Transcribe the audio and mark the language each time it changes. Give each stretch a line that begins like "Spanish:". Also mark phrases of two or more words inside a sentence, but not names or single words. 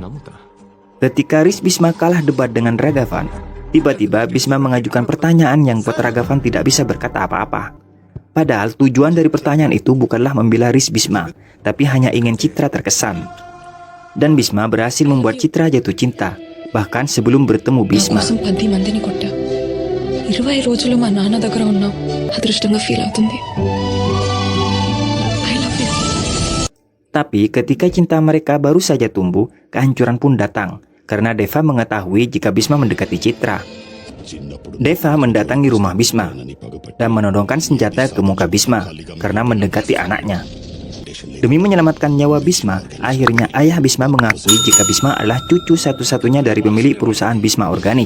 Indonesian: Ketika Riz Bisma kalah debat dengan Ragavan, tiba-tiba Bisma mengajukan pertanyaan yang buat Ragavan tidak bisa berkata apa-apa. Padahal tujuan dari pertanyaan itu bukanlah membela Riz Bisma, tapi hanya ingin Citra terkesan. Dan Bisma berhasil membuat Citra jatuh cinta, bahkan sebelum bertemu Bisma.
Telugu: కోసం 10 మందిని కొట్టా 20 రోజులు మా నాన్న దగ్గర ఉన్నాం అదృష్టంగా ఫీల్ అవుతుంది
English: I love you.
Indonesian: Tapi ketika cinta mereka baru saja tumbuh, kehancuran pun datang. Karena Deva mengetahui jika Bisma mendekati Citra. Deva mendatangi rumah Bisma dan menodongkan senjata ke muka Bisma karena mendekati anaknya. Demi menyelamatkan nyawa Bisma, akhirnya ayah Bisma mengakui jika Bisma adalah cucu satu-satunya dari pemilik perusahaan Bisma Organik.